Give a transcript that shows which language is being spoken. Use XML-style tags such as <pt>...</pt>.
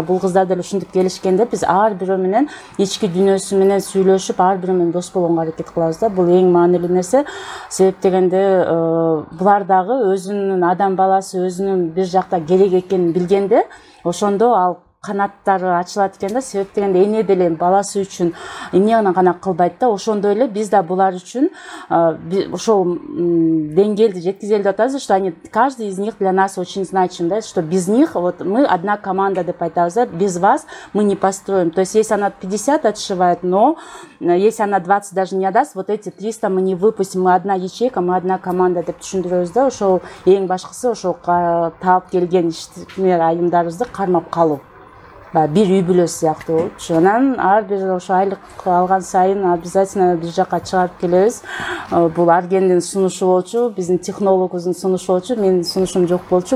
<ky>Бул кыздар деле ушинтип келишкенде биз ар бирөө менен ички дүйнөсү менен сүйлөшүп, ар бирөө менен дос болгонго аракет кылабыз да. Бул эң маанилүү нерсе. Себеп дегенде булар дагы өзүнүн адам баласы өзүнүн бир жакта керек экенин билгенде, ошондо ал канаттары ачылат экен да. Себеп дегенде эне деле баласы үчүн эмне гана кылбайт да. Ошондой эле биз да булар үчүн ошол деңгээлди жеткизели деп атабыз,</ky> <ru>что они каждый из них для нас очень значим, да, что без них вот мы одна команда</ru> <ky>деп айтабыз да.</ky> <ru>Без вас мы не построим. То есть если она 50 отшивает, но если она 20 даже не отдаст, вот эти 300 мы не выпустим, мы одна ячейка, мы одна команда</ru> <ky>деп түшүндүрөбүз да. Ошол эң башкысы ошол таап келген ишмер айымдарыбызды кармап калуу. Бир үй бүлө сыяктуу болчу. Анан ар бир ошо айлык алган сайын обязательно бир жака чыгарып келебиз. Бул Аргендин сунушу болчу, биздин технологубуздун сунушу болчу, менин сунушум жок болчу.</ky>